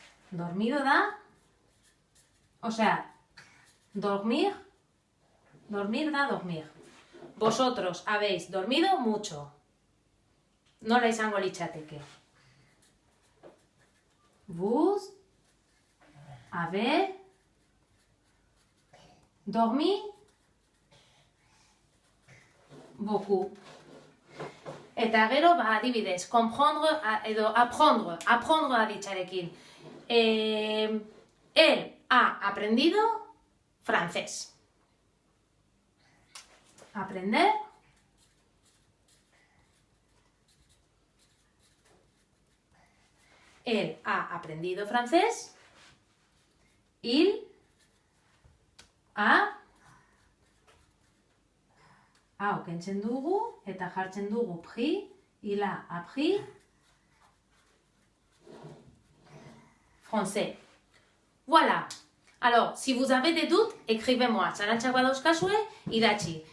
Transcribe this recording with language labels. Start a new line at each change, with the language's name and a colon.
Spanish: Dormido da, o sea, dormir da dormir. Vosotros habéis dormido mucho.
Basque: Nola izango litzateke.
French: Vous avez dormi beaucoup.
Basque: Eta gero, adibidez, comprendre edo apprendre aditzarekin.
Spanish: Él ha aprendido francés. Aprender. Él ha aprendido francés.
Basque: Il ha okentzen dugu eta jartzen dugu pris.
French: Il a appris français. Voilà. Alors, si vous avez des doutes, écrivez-moi.
Basque: Zalantzak badauzkazue, idatzi.